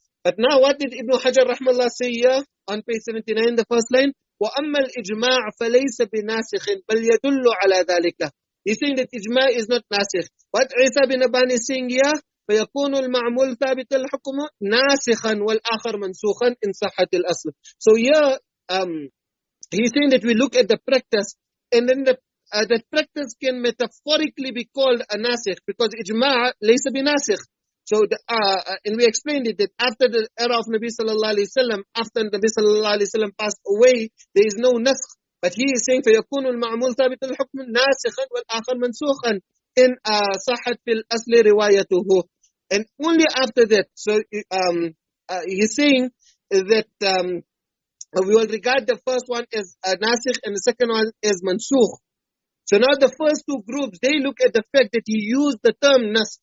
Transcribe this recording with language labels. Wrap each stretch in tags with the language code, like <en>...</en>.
<en>But now what did Ibn Hajar rahmallah say here on page 79, the first line?</en> <ar>وَأَمَّا الْإِجْمَاعُ فَلَيْسَ بِنَاسِخٍ بَلْ يَدُلُّ عَلَى ذَلِكَ.</ar> <en>He's saying that ijma is not nasikh. What Isa bin Aban is saying here,</en> <ar>فَيَكُونُ الْمَعْمُولُ ثَابِتَ الْحُكْمُ نَاسِخًا وَالْآخَرُ مَنْسُوخًا إِنْ صَحَّتِ الْأَصْلُ.</ar> <en>So here, he's saying that we look at the practice, and then that practice can metaphorically be called a nasikh, because</en> <ar>ijma laysa bi nasikh.</ar> <en>So, and we explained it, that after the era of Nabi sallallahu alayhi wasallam, after Nabi sallallahu alayhi wasallam passed away, there is no nasikh. But he is saying,</en> <ar>فَيَكُونُ الْمَعْمُولُ ثَابِتَ الْحُكْمُ نَاسِخًا وَالْآخَرُ مَنْسُوخًا إِنْ صَحَّتْ فِي الْأَصْلِ رِوَايَتُهُ.</ar> <en>And only after that, so he's saying that we will regard the first one as nasikh and the second one as mansukh. So now the first two groups, they look at the fact that he used the term nas.</en>